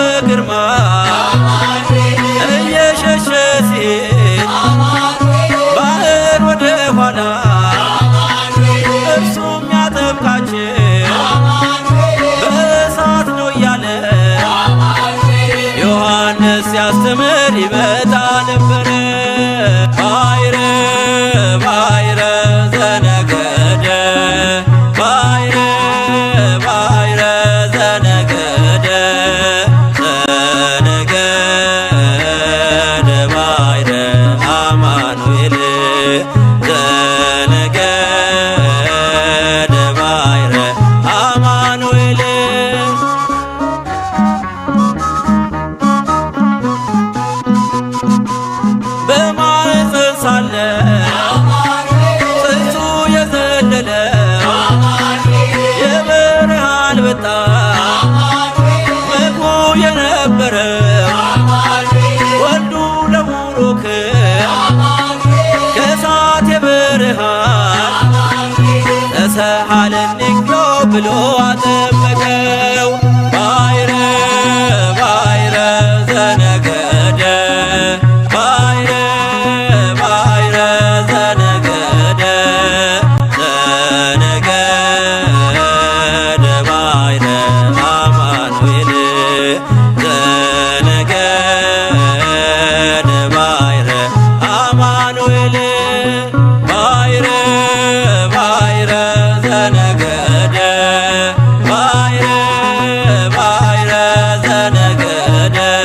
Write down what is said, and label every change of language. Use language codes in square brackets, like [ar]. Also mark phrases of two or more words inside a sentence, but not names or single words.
[am] በግርማ እየሸሸ ሲሄድ ባህር ወደ ኋላ እርሱም ያጠምቃቸው በእሳት ነው እያለ ዮሐንስ ሲያስተምር ይመጣ ነበረ። [gez] ባሕረ ባሕረ ዘነገደ ባሕረ ባሕረ ዘነገደ ዘነገደ ባሕረ አማኑኤል [am] ዘነገደ ባሕረ አማኑኤል በማኅፀን ሳለ ጽንሱ የዘለለ የበረሃ አንበጣ ምግቡ የነበረ ወልዱ ለቡሩክ ከእሳት የብርሃን ተሰሃለኒዮ ብሎ አጠመቀው። [gez] ባሕረ ባሕረ ዘነገደ ባሕረ ባሕረ ዘነገደ ዘነገደ ባሕረ አማኑኤል ዘነገደ ባሕረ አማኑኤል ባሕረ ባሕረ ዘነገደ ባሕረ ባሕረ ዘነገደ